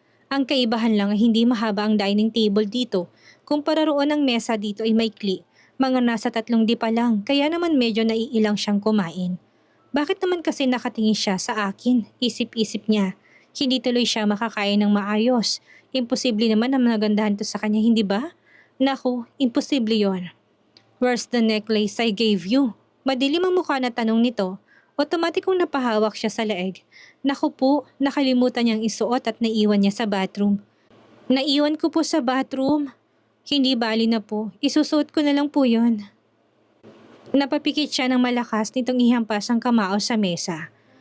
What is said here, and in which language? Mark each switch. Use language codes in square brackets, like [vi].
[tl] Ang kaibahan lang ay hindi mahaba ang dining table dito. Kumpara roon ang mesa dito ay maikli. Mga nasa 3 pa lang, kaya naman medyo naiilang siyang kumain. Bakit naman kasi nakatingin siya sa akin? Isip-isip niya. Hindi tuloy siya makakain ng maayos. Imposible naman na magandahan to sa kanya, hindi ba? Naku, imposible yon. [en] Where's the necklace I gave you? [tl] Madilim ang mukha na tanong nito. Otomatikong napahawak siya sa leeg. Naku po, nakalimutan niyang isuot at naiwan niya sa bathroom. Naiwan ko po sa bathroom. Hindi bali na po, isusuot ko na lang po yon. Napapikit siya ng malakas nitong ihampas ang kamao sa mesa.